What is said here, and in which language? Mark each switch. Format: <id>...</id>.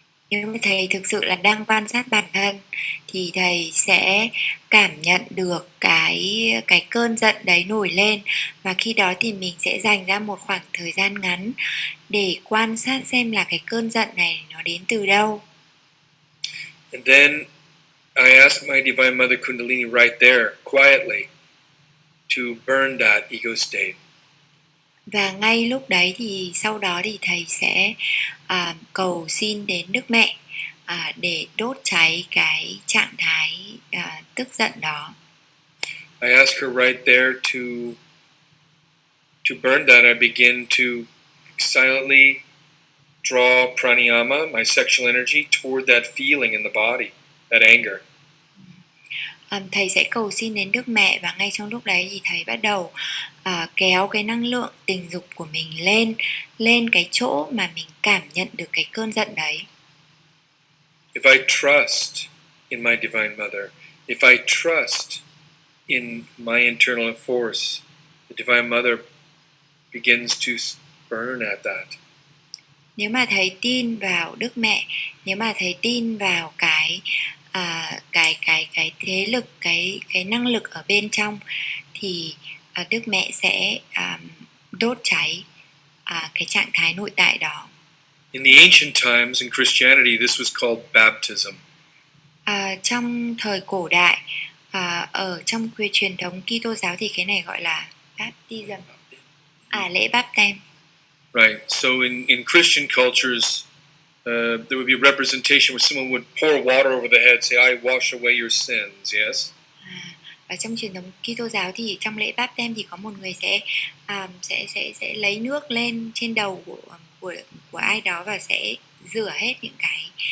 <vi>Nếu mà thầy thực sự là đang quan sát bản thân thì thầy sẽ cảm nhận được cái cơn giận đấy nổi lên, và khi đó thì mình sẽ dành ra một khoảng thời gian ngắn để quan sát xem là cái cơn giận này nó đến từ đâu.</vi> <en>And then I ask my Divine Mother Kundalini right there, quietly, to burn that ego state.</en> <vi>Và ngay lúc đấy thì sau đó thì thầy sẽ cầu xin đến Đức Mẹ để đốt cháy cái trạng thái tức giận đó.</vi> <en>I ask her right there to burn that. I begin to silently draw pranayama, my sexual energy, toward that feeling in the body, that anger.</en> <vi>Thầy sẽ cầu xin đến Đức Mẹ, và ngay trong lúc đấy thì thầy bắt đầu kéo cái năng lượng tình dục của mình lên cái chỗ mà mình cảm nhận được cái cơn giận đấy.</vi> <en>If I trust in my Divine Mother, if I trust in my internal force, the Divine Mother begins to burn at that.</en> <vi>Nếu mà thầy tin vào Đức Mẹ, nếu mà thầy tin vào cái thế lực, cái năng lực ở bên trong, thì Đức Mẹ sẽ đốt cháy cái trạng thái nội tại đó.</vi> <en>In the ancient times in Christianity, this was called baptism.</en> <vi>Trong thời cổ đại, ở trong truyền thống Kitô giáo thì cái này gọi là baptism, lễ báp têm.</vi> <en>Right. So in Christian cultures, there would be a representation where someone would pour water over the head, say, "I wash away your sins." Yes.</en> <vi>Và trong truyền thống Kitô giáo thì trong lễ báp têm thì có một người sẽ lấy nước lên trên đầu của ai đó và sẽ rửa hết những cái</vi>